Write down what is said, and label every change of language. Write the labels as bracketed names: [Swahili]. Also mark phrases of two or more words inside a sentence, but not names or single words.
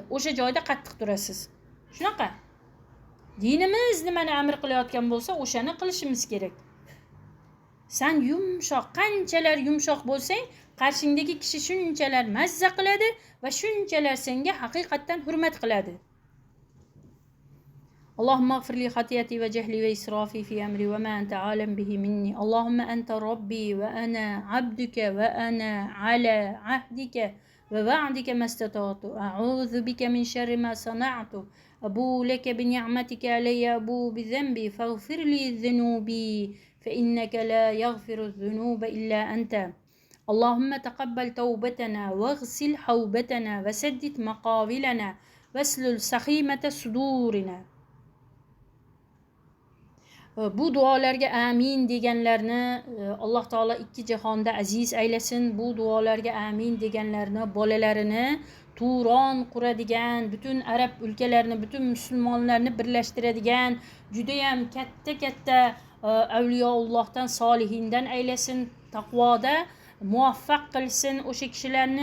[Uzbek] O'sha joyda qattiq turasiz. Shunaqa. Dinimiz nimani amr qilayotgan bo'lsa, o'shani qilishimiz kerak. Sen yumshoq, qanchalar yumshoq bo'lsang, qarshingdagi kishi shunchalar mazza qiladi va shunchalar senga haqiqatan hurmat qiladi. [Arabic] اللهم اغفر لي خطيئتي وجهلي وإسرافي في أمري وما أنت عالم به مني. اللهم أنت ربي وأنا عبدك وأنا على عهدك ووعدك ما استطعت. أعوذ بك من شر ما صنعت. أبو لك بنعمتك علي، أبو بذنبي، فاغفر لي ذنوبي فإنك لا يغفر الذنوب إلا أنت. اللهم تقبل توبتنا واغسل حوبتنا وسدد مقابلنا واسلل سخيمة صدورنا. [Uzbek] Bu duolarga amin deganlarni Alloh taolo ikki jahonda aziz aylasin. Bu duolarga amin deganlarni bolalarini Turon quradigan, butun arab o'lkalarini, butun musulmonlarni birlashtiradigan, juda ham katta avliyoullohdan, solihindan aylasin, taqvoda muvaffaq qilsin o'sha kishilarni.